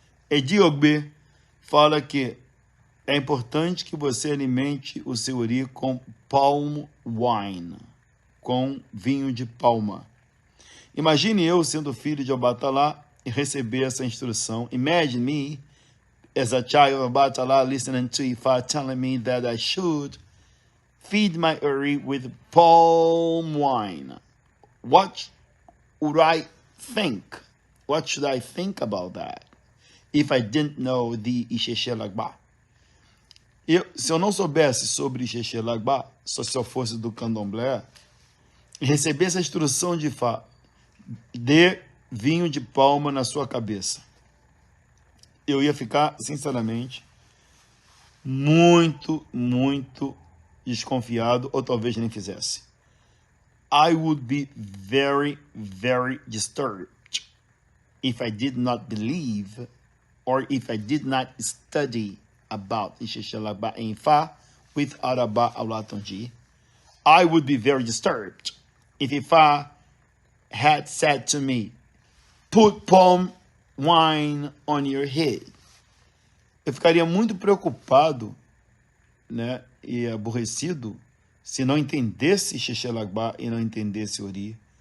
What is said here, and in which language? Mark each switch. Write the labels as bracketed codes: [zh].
[pt] môGBÓNÍ fala que é importante que você alimente o seu ori com [en] palm wine, [pt] com vinho de palma. Imagine eu sendo filho de Obatálá e receber essa instrução. [en] Imagine me as a child of Obatálá listening to E.U.A telling me that I should feed my ori with palm wine. What would I think? What should I think about that if I didn't know the Isese Lagba? [pt] Se eu não soubesse sobre Isese Lagba, só se eu fosse do candomblé, e receber essa instrução de Fá, dê vinho de palma na sua cabeça, eu ia ficar, sinceramente, muito desconfiado, ou talvez nem fizesse. [en] I would be very disturbed if I did not believe or if I did not study about Isese Lagba em Fá with ARABÁ OLÁTÚNJÍ. I would be very disturbed if Ifá had said to me, put palm wine on your head. [pt] Eu ficaria muito preocupado, né, e aborrecido se não entendesse Isese Lagba e não entendesse ori.